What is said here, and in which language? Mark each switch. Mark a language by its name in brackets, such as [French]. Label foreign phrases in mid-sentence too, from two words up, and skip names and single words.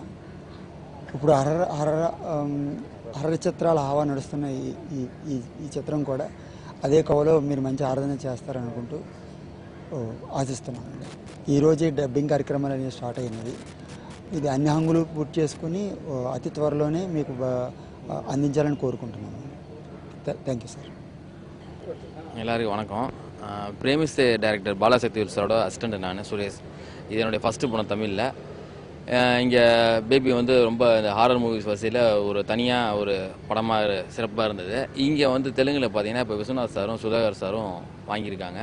[Telugu] ఇప్పుడు హర్రర్ చిత్రాల హావా నడుస్తున్న ఈ చిత్రం కూడా అదే కవలో మీరు మంచి ఆరాధన చేస్తారనుకుంటూ ఆశిస్తున్నామండి. ఈరోజే డబ్బింగ్ కార్యక్రమాలు అనేవి స్టార్ట్ అయినది. ఇది అన్ని హంగులు పూర్తి చేసుకుని అతి త్వరలోనే మీకు అందించాలని కోరుకుంటున్నాము. [English] Thank you sir. [Tamil] எல்லாருக்கும் வணக்கம். பிரேமிஸ்தே டைரக்டர் பாலாசக்தி சாரோட அசிஸ்டண்ட் நான் சுரேஷ். இது என்னுடைய ஃபஸ்ட்டு படம் தமிழில். இங்கே பேபி வந்து ரொம்ப இந்த [English] horror movies [Tamil] வரிசையில் ஒரு தனியாக ஒரு படமாக சிறப்பாக இருந்தது. இங்கே வந்து தெலுங்கில் பார்த்தீங்கன்னா இப்போ விஸ்வநாத் சாரும் சுதாகர் சாரும் வாங்கியிருக்காங்க.